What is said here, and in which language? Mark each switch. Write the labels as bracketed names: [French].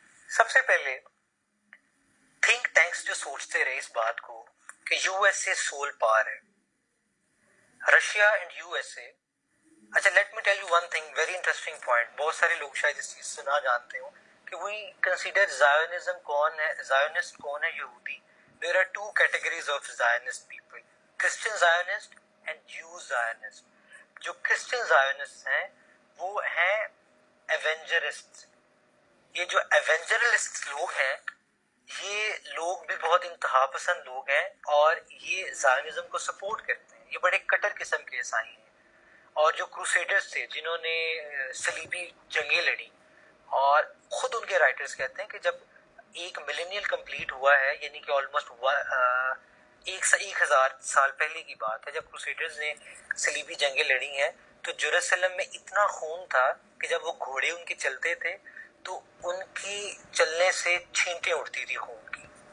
[Urdu] سب سے پہلے think tanks جو سوچتے رہے اس بات کو کہ USA سول پاور ہے, رشیا اینڈ USA. اچھا [English] Let me tell you one thing, very interesting point. [Urdu] بہت سارے لوگ شاید اس چیز سے نہ جانتے ہوں کہ [English] we consider [Urdu] زائونزم کون ہے, زائونسٹ کون ہے, یہودی. [English] There are 2 categories of Zionist people, Christian Zionist and Jew Zionist. [Urdu] جو Christian Zionists ہیں وہ ہیں ایونجرسٹ. یہ جو ایونجرسٹ لوگ ہیں یہ لوگ بھی بہت انتہا پسند لوگ ہیں اور یہ زائونزم کو سپورٹ کرتے ہیں. یہ بڑے کٹر قسم کے عیسائی ہیں. اور جو کروسیڈرز تھے جنہوں نے صلیبی جنگیں لڑی، اور خود ان کے رائٹرز کہتے ہیں کہ جب 1 ملینین کمپلیٹ ہوا ہے، یعنی کہ آلموسٹ 1000 سال پہلے کی بات ہے، جب کروسیڈرز نے صلیبی جنگیں لڑی ہیں، تو جیروسلم میں اتنا خون تھا کہ جب وہ گھوڑے ان کے چلتے تھے تو ان کی چلنے سے چھینٹیں اٹھتی تھی خون کی.